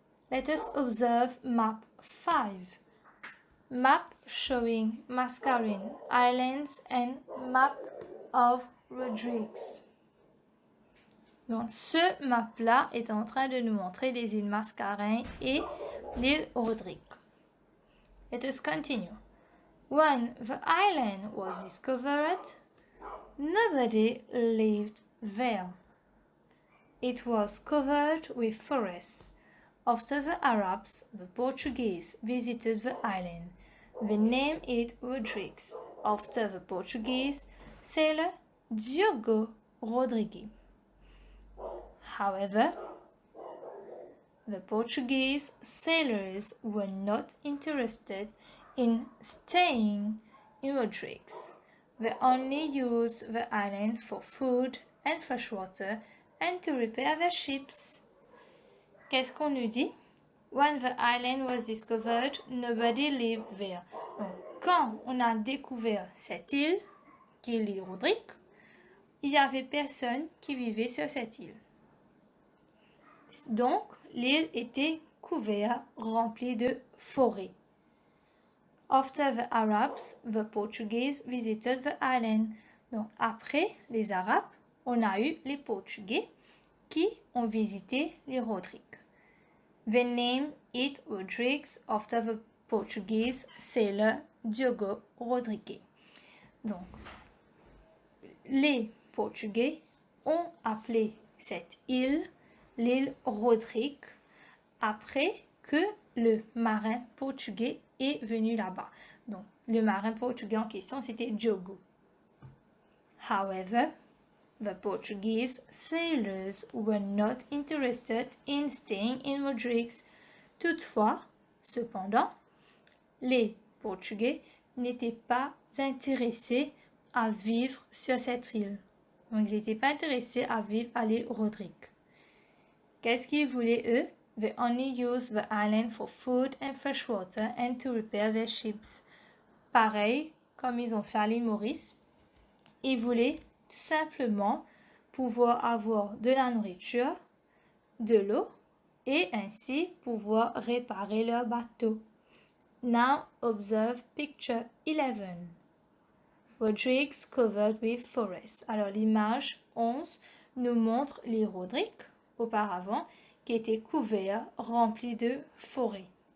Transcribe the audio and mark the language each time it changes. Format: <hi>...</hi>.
<en>Let us observe map 5. Map showing Mascarene Islands and map of Rodrigues.</en> <fr>Donc, ce map-là est en train de nous montrer les îles Mascarene et l'île Rodrigue.</fr> <en>Let us continue. When the island was discovered, nobody lived there. It was covered with forests. After the Arabs, the Portuguese visited the island. They named it Rodrigues after the Portuguese sailor Diogo Rodrigues. However, the Portuguese sailors were not interested in staying in Rodrigues. They only used the island for food and fresh water and to repair their ships.</en> <fr>Qu'est-ce qu'on nous dit?</fr> <en>When the island was discovered, nobody lived there.</en> <fr>Donc, quand on a découvert cette île, qui est l'île Rodrigue, il n'y avait personne qui vivait sur cette île. Donc, l'île était couverte, remplie de forêts.</fr> <en>After the Arabs, the Portuguese visited the island.</en> <fr>Donc, après les Arabes, on a eu les Portugais qui ont visité l'île Rodrigue.</fr> <en>They named it Rodrigues after the Portuguese sailor Diogo Rodrigues.</en> <fr>Donc, les Portugais ont appelé cette île l'île Rodrigue après que le marin portugais est venu là-bas. Donc, le marin portugais en question, c'était Diogo.</fr> <en>However, the Portuguese sailors were not interested in staying in Rodrigues.</en> <fr>Toutefois, cependant, les Portugais n'étaient pas intéressés à vivre sur cette île. Donc, ils n'étaient pas intéressés à vivre à l'île Rodrigue. Qu'est-ce qu'ils voulaient eux?</fr> <en>They only used the island for food and fresh water and to repair their ships.</en> <fr>Pareil comme ils ont fait à l'île Maurice, ils voulaient simplement pouvoir avoir de la nourriture, de l'eau et ainsi pouvoir réparer leur bateau.</fr> <en>Now observe picture 11. Rodrigues covered with forests.</en> <fr>Alors l'image 11 nous montre l'île Rodrigue auparavant qui était couvert, rempli de forêts.</fr>